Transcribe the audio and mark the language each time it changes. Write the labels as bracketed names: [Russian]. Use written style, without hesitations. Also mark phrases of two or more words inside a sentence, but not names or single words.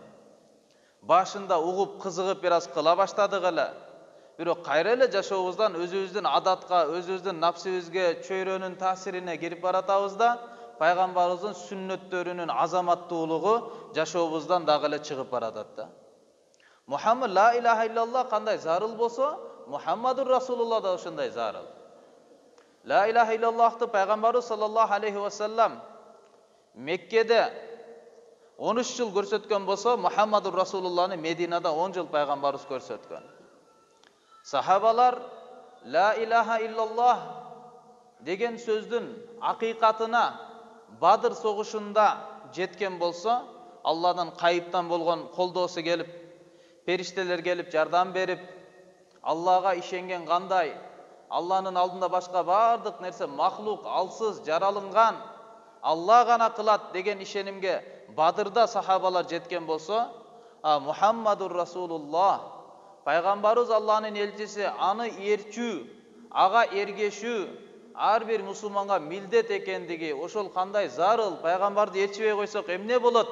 [Kyrgyz] Башында угуп, кызыгып бир аз кыла баштадык эле. Бирок кайра эле жашообуздан өзүбүздүн адатка, өзүбүздүн напсыбызга, чөйрөнүн таасирине кирип баратабыз да, пайгамбарыбыздын сүннөттөрүнүн азаматтуулугу жашообуздан дагы эле чыгып баратат да. Мухаммад [Arabic] لا إله إلا الله [Kyrgyz] кандай зарыл болсо, [Arabic] محمد رسول الله [Kyrgyz] да ошондой зарыл. [Arabic] لا إله إلا الله [Kyrgyz] пайгамбарыбыз [Arabic] صلى الله عليه وسلم [Kyrgyz] Меккеде 13 жыл көрсөткөн болсо, [Arabic] محمد رسول الله [Kyrgyz] Мединада 10 жыл пайгамбарыбыз көрсөткөн. Сахабалар [Arabic] لا إله إلا الله [Kyrgyz] деген сөздүн акыйкатына Бадыр согушунда жеткен болсо, Алладан кайыптан болгон колдоосу келип, периштелер келип жардам берип, Аллага ишенген кандай, Алланын алдында башка бардык нерсе махлук, алсыз, жаралынган, Алла гана кылат деген ишенимге Бадырда сахабалар жеткен болсо, [Arabic] محمد رسول الله, [Kyrgyz] пайгамбарыбыз Алланын элчиси, аны ээрчүү, ага эргешүү ар бир мусулманга милдет экендиги, ошол кандай зарыл, пайгамбарды ээрчибей койсок эмне болот?